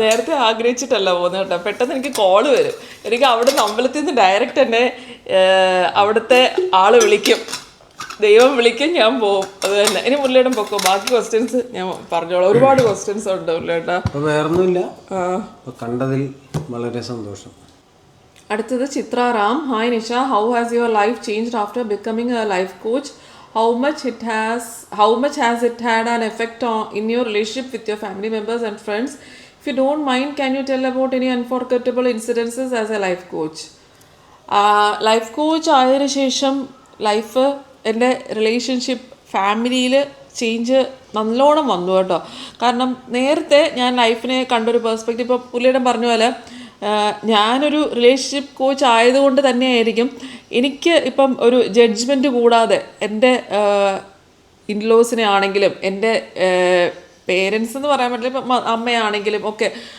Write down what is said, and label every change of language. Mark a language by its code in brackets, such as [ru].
[ml] അത് നേരത്തെ ആഗ്രഹിച്ചിട്ടല്ല പോകുന്നത് കേട്ടോ. പെട്ടെന്ന് എനിക്ക് കോള് വരും. എനിക്ക് അവിടുന്ന് അമ്പലത്തിൽ നിന്ന് ഡയറക്റ്റ് തന്നെ അവിടുത്തെ ആള് വിളിക്കും, ദൈവം വിളിക്കും, ഞാൻ പോവും. അത് തന്നെ. ഇനി മുരളിയേട്ടൻ പൊക്കോ. ബാക്കി ക്വസ്റ്റ്യൻസ് ഞാൻ പറഞ്ഞോളാം. ഒരുപാട് ക്വസ്റ്റ്യൻസ് ഉണ്ട് മുരളിയേട്ടാ. വേറൊന്നുമില്ല. കണ്ടതിൽ വളരെ സന്തോഷം. അടുത്തത് ചിത്ര Ram. [en] Hi Nisha, how has your life changed after becoming a life coach? How much has it had an effect in your relationship with your family members and friends? If you don't mind, can you tell about any unforgettable incidences as a life coach? [ml] Life coach ആയതിനു ശേഷം എൻ്റെ relationship ഫാമിലിയിൽ change നല്ലോണം വന്നു കേട്ടോ. കാരണം നേരത്തെ ഞാൻ ലൈഫിനെ കണ്ടൊരു പെർസ്പെക്റ്റീവ്, ഇപ്പോൾ പുള്ളിയുടെ പറഞ്ഞ പോലെ ഞാനൊരു റിലേഷൻഷിപ്പ് കോച്ച് ആയതുകൊണ്ട് തന്നെയായിരിക്കും എനിക്ക് ഇപ്പം ഒരു ജഡ്ജ്മെൻറ്റ് കൂടാതെ എൻ്റെ ഇൻലോസിനെ ആണെങ്കിലും എൻ്റെ പേരൻസ് എന്ന് പറയാൻ പറ്റില്ല, ഇപ്പം അമ്മയാണെങ്കിലും ഒക്കെ